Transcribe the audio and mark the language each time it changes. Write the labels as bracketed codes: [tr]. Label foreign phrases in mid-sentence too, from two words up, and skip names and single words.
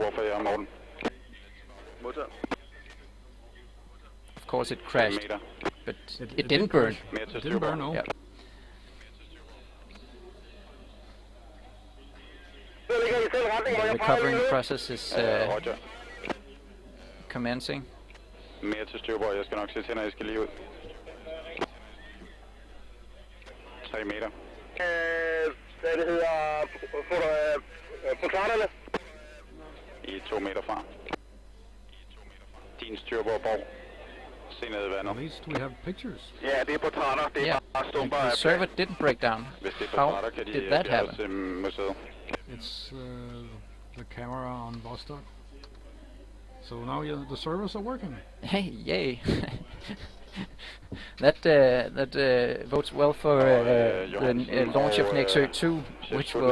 [en] Of course it crashed, but it didn't burn. It didn't burn, no. Yeah. The recovering process is commencing. [da] Mere til styrbord, jeg skal nok se til, når jeg skal lige ud. 3 meter. Hvad det hedder, portrætterne? I 2 meter fra. Din styrbordborg. Se ned i vandet. [en] At least we have pictures. [da] Ja, det er portrætter. Det er bare stumper. [en] The server didn't break down. How did that happen? It's the camera on Vostok. So now the servers are working. Hey, yay! That votes well for the launch of Nexø II, which will